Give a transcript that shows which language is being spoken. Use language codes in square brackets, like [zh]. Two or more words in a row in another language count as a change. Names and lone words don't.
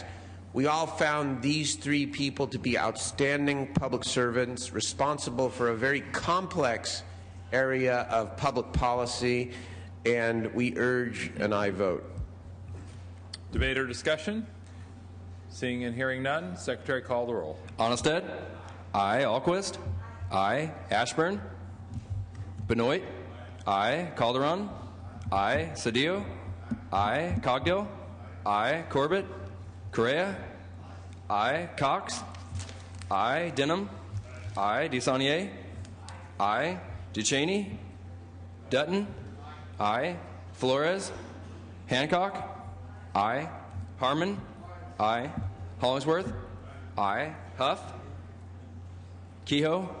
[en] We all found these three people to be outstanding public servants, responsible for a very complex area of public policy, and we urge an aye vote. Debate or discussion? Seeing and hearing none, Secretary, call the roll. Onestad. Aye. Alquist. Aye. Ashburn. Benoit. Aye. Calderon. Aye. Cedillo. Aye. Cogdill. Aye. Corbett. Correa. I. Cox. I. Denham. I. DeSaulnier. I. Ducheney. Dutton. I. Flores. Hancock. I. Harmon. I. Hollingsworth. I. Huff. Kehoe.